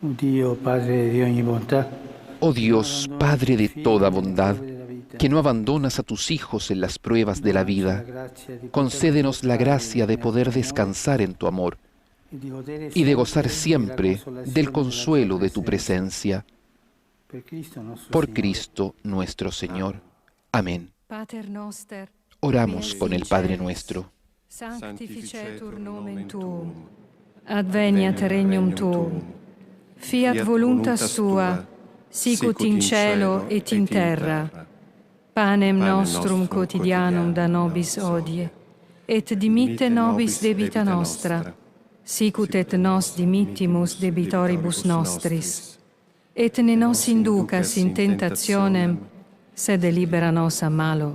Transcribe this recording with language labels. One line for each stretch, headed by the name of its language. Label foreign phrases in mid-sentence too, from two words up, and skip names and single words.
Spanish: Oh Dios, Padre de toda bondad, que no abandonas a tus hijos en las pruebas de la vida, concédenos la gracia de poder descansar en tu amor y de gozar siempre del consuelo de tu presencia. Por Cristo nuestro Señor. Amén. Oramos con el Padre nuestro.
Latin: Sanctificetur nomen tuum, adveniat regnum tuum, fiat voluntas tua, sicut in cielo et in terra. Panem nostrum quotidianum da nobis hodie, et dimitte nobis debita nostra, sicut et nos dimittimus debitoribus nostris. Et ne nos inducas in tentationem, sed libera nos a malo.